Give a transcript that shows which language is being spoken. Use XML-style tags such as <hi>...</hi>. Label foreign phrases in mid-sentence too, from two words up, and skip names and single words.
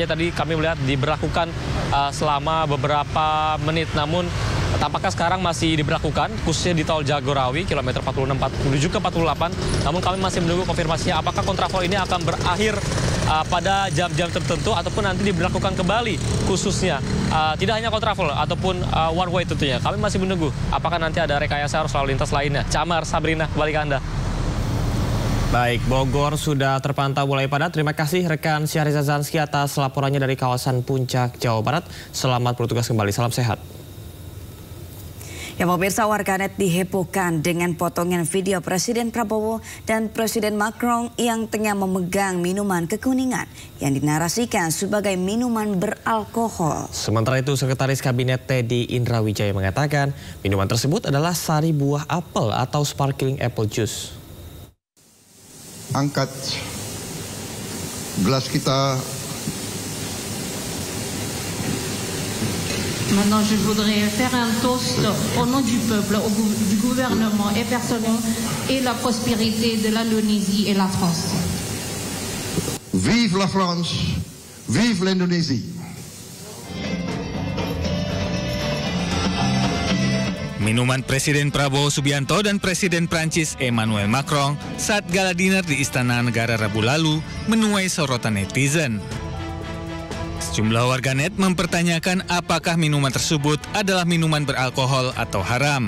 <id>Tadi kami melihat diberlakukan selama beberapa menit, namun tampaknya sekarang masih diberlakukan khususnya di tol Jagorawi kilometer 46 menuju ke 48. Namun kami masih menunggu konfirmasinya apakah kontraflow ini akan berakhir pada jam-jam tertentu ataupun nanti diberlakukan kembali, khususnya tidak hanya kontraflow ataupun</id> <en>one way</en> <id>tentunya. Kami masih menunggu apakah nanti ada rekayasa arus lalu lintas lainnya. Cak Amar, Sabrina, kembali ke Anda. Baik, Bogor sudah terpantau mulai padat. Terima kasih rekan Syahriza Zanski atas laporannya dari kawasan Puncak, Jawa Barat. Selamat bertugas kembali, salam sehat. Ya, pemirsa, warganet dihebohkan dengan potongan video Presiden Prabowo dan Presiden Macron yang tengah memegang minuman kekuningan yang dinarasikan sebagai minuman beralkohol. Sementara itu, Sekretaris Kabinet Teddy Indrawijaya mengatakan minuman tersebut adalah sari buah apel atau</id> <en>sparkling apple juice.</en> <id>Angkat gelas kita.</id> <fr>Maintenant, je voudrais faire un toast au nom du peuple, du gouvernement et personnel et la prospérité de l'Indonésie et la France. Vive la France, vive l'Indonésie.</fr> <id>Minuman Presiden Prabowo Subianto dan Presiden Prancis Emmanuel Macron saat</id> <en>gala dinner</en> <id>di Istana Negara Rabu lalu menuai sorotan netizen. Sejumlah warganet mempertanyakan apakah minuman tersebut adalah minuman beralkohol atau haram.</id>